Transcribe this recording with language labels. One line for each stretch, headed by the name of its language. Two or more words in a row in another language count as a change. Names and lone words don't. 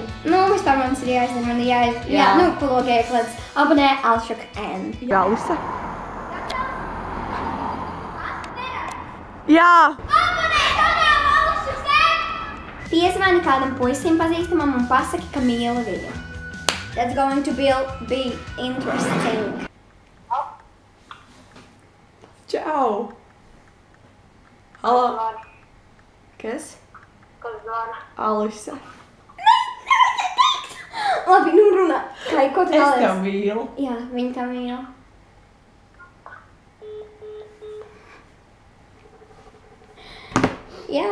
Latvian: Nu, vispār mums ir jāizdara, man ir jāizdara. Jā, nu, pa logu ieklēc. Abonē Alšuka M. Alisa. Jā! Abonē kanālu Alšuka M! Piezvani kādam puisim pazīstamam un pasaki, ka mīli viņu.
English: That's going to be interesting.
Latvian: Čau! Halo! Kas? Kas zvana? Alisa. Labi, nu runā. Kai, ko tu vēlies? Es tev mīlu. Jā, viņa tev mīl. Jā.